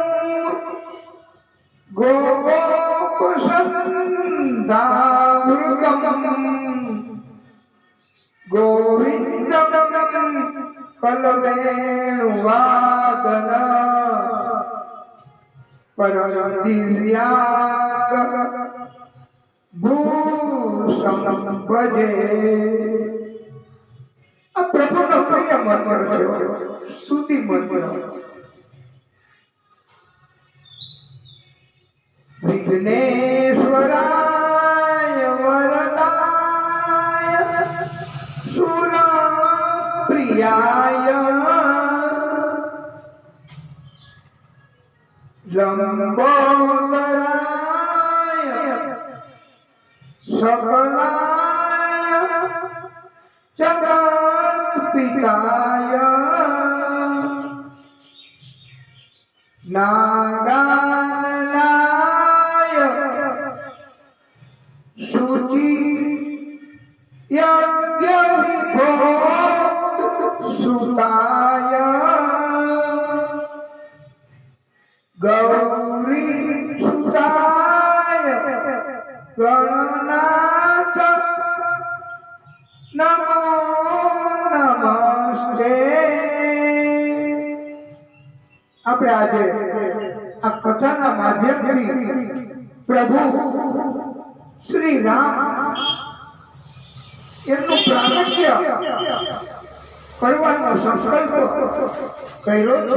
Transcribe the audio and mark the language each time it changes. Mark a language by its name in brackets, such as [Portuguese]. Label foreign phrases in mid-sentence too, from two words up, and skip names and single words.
[Sanskrit] गोपसन्धावृतम् गोविन्दं कलवेणुवादन परम दिव्याङ्ग भूषणं भजे। [Gujarati] આ પ્રભુનો પ્રિય મંત્ર છે, સ્તુતિ મંત્ર। [Sanskrit] વિઘ્નેશ્વરાય વરદાય સુરપ્રિયાય લંબોદરાય सकलाय जगत्पिताय नागाननाय शुचि यज्ञविभोक्तसुताय गौरी सुताय गणनाथ नमो नमस्ते। [Gujarati] આપણે આજે આ કથાના માધ્યમથી પ્રભુ શ્રી રામ એમનું પ્રાગટ્ય કરવાનો સંકલ્પ કર્યો છે।